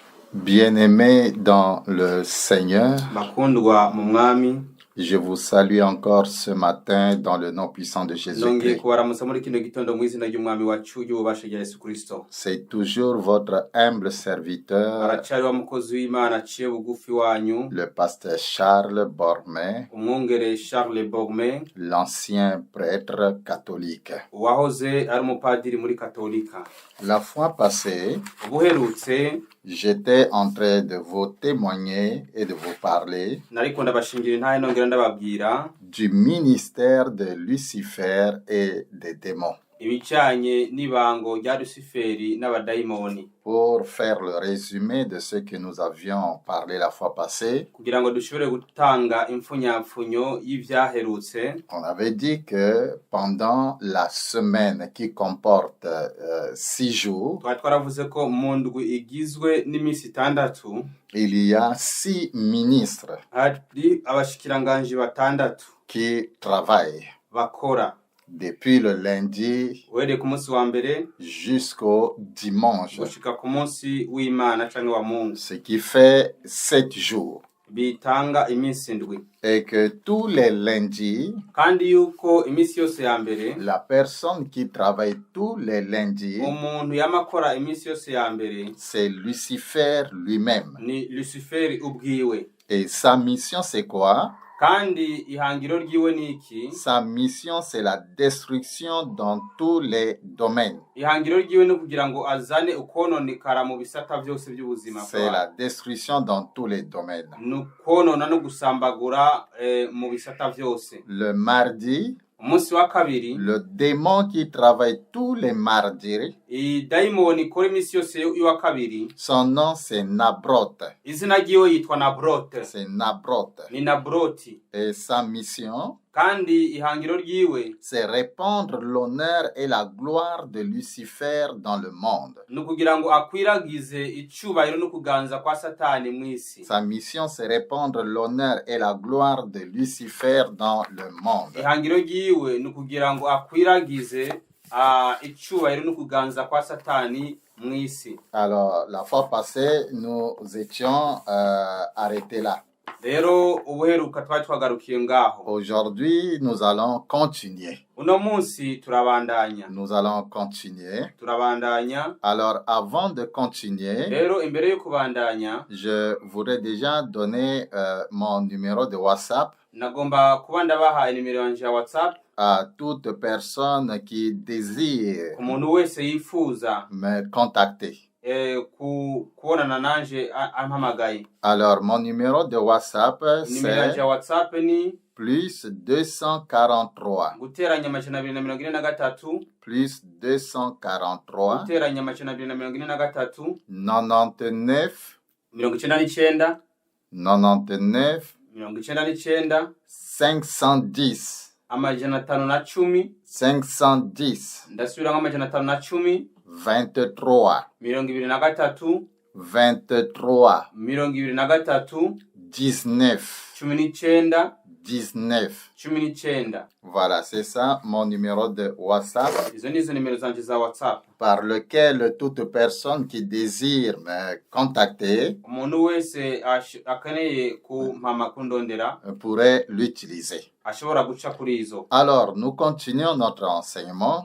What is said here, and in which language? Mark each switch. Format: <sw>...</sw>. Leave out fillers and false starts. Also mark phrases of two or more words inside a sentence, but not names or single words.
<fr>Bien-aimés dans le Seigneur,</fr> <rn>bakundwa mu mwami</rn> <fr>je vous salue encore ce matin dans le nom puissant de</fr> <rn>nongeye</rn> <fr>Jésus-Christ.</fr> <rn>kubaramutsa muri kino gitondo mu izina ry'umwami wacu y'ububasha rya Yesu Kristo.</rn> <fr>C'est toujours votre humble serviteur,</fr> <rn>Aracari wa mukozi w'Imana aciye bugufi wanyu,</rn> <fr>le pasteur Charles Bormet,</fr> <rn>umwungere Charles Bormet,</rn> <fr>l'ancien prêtre catholique.</fr> <rn>uwahoze ari umupadiri muri Katolika.</rn> <fr>La fois passée,</fr> <rn>Ubuherutse</rn> <fr>j'étais en train de vous témoigner et de vous parler</fr> <rn>nariko ndabashingira intahe nongera ndababwira</rn> <fr>du ministère de Lucifer et des démons.</fr> <rn>ibijanye n'ibango rya Luciferi n'abadayimoni.</rn> <fr>Pour faire le résumé de ce que nous avions parlé la fois passée,</fr> <rn>Kugira ngo dushobore gutanga impfunyapfunyo y'ivyaherutse,</rn> <fr>on avait dit que pendant la semaine qui comporte 6 jours,</fr> <rn>twari twaravuze ko mu ndwi igizwe n'imisi itandatu</rn> <fr>il y a 6 ministres</fr> <rn>hari abashikiranganji batandatu</rn> <fr>qui travaillent</fr> <rn>bakora</rn> <fr>depuis le lundi</fr> <rn>uhereye ku munsi wa mbere</rn> <fr>jusqu'au dimanche,</fr> <rn>gushika ku munsi w'Imana canke wa Mungu,</rn> <fr>ce qui fait 7 jours.</fr> <rn>bitanga iminsi ndwi,</rn> <fr>Et que tous les lundis,</fr> <rn>kandi yuko iminsi yose ya mbere</rn> <fr>la personne qui travaille tous les lundis,</fr> <rn>umuntu yama akora iminsi yose ya mbere</rn> <fr>c'est Lucifer lui-même.</fr> <rn>ni Luciferi ubwiwe.</rn> <fr>Et sa mission, c'est quoi?</fr> <rn>Kandi ihangiro ryiwe ni iki?</rn> <fr>Sa mission, c'est la destruction dans tous les domaines.</fr> <rn>Ihangiro ryiwe ni kugira ngo azane ukononekara mu bisata byose by'ubuzima</rn> <fr>C'est la destruction dans tous les domaines.</fr> <rn>nukonona no gusambagura mu bisata byose.</rn> <fr>Le mardi,</fr> <rn>Umunsi wa kabiri</rn> <fr>le démon qui travaille tous les mardis,</fr> <rn>idayimoni ikora iminsi yose y'uwa kabiri,</rn> <fr>son nom c'est Nabrot.</fr> <rn>izina ryiwe yitwa Nabrot,</rn> <fr>C'est Nabrot.</fr> <rn>ni Nabroti.</rn> <fr>Et sa mission,</fr> <rn>Kandi ihangiro ryiwe</rn> <fr>c'est répandre l'honneur et la gloire de Lucifer dans le monde.</fr> <rn>ni kugira ngo akwiragize icubahiro no kuganza kwa Satani mw'isi.</rn> <fr>Sa mission, c'est répandre l'honneur et la gloire de Lucifer dans le monde.</fr> <rn>Ihangiro ryiwe ni kugira ngo akwiragize icubahiro no kuganza kwa Satani mw'isi.</rn> <fr>Alors, la fois passée, nous étions arrêtés là.</fr> <rn>Rero ubuheruka twari twagarukiye ngaho.</rn> <fr>Aujourd'hui, nous allons continuer.</fr> <rn>Uno munsi turabandanya.</rn> <fr>Nous allons continuer.</fr> <rn>Turabandanya.</rn> <fr>Alors, avant de continuer,</fr> <rn>Rero imbere yo kubandanya,</rn> <fr>je voudrais déjà donner mon numéro de WhatsApp</fr> <rn>nagomba kuba ndabaha inimero yanje ya WhatsApp</rn> <fr>à toute personne qui désire</fr> <rn>ku muntu wese yifuza</rn> <fr>me contacter.</fr> <rn>kubonana nanje ampamagaye.</rn> <fr>Alors, mon numéro de WhatsApp,</fr> <rn>Nimero yanje</rn> <fr>c'est</fr> <rn>ya WhatsApp ni</rn> <fr>plus 243.</fr> <rn>guteranya amajana 243</rn> <fr>Plus 243</fr> <rn>guteranya amajana 243</rn> <fr>99</fr> <rn>99</rn> <fr>99</fr> <rn>99</rn> <fr>510</fr> <rn>amajana 510</rn> <fr>510</fr> <rn>ndasubira amajana 510</rn> <fr>23</fr> <rn>23</rn> <fr>23</fr> <rn>23</rn> <fr>19</fr> <rn>19</rn> <fr>19.</fr> <rn>19.</rn> <fr>Voilà, c'est ça mon numéro de WhatsApp</fr> <rn>Izo nizo nimero zanje za WhatsApp</rn> <fr>par lequel toute personne qui désire me contacter</fr> <rn>umuntu wese akeneye kumpama kundondera</rn> <fr>pourrait l'utiliser.</fr> <rn>ashobora guca kuri izo.</rn> <fr>Alors, nous continuons notre enseignement,</fr>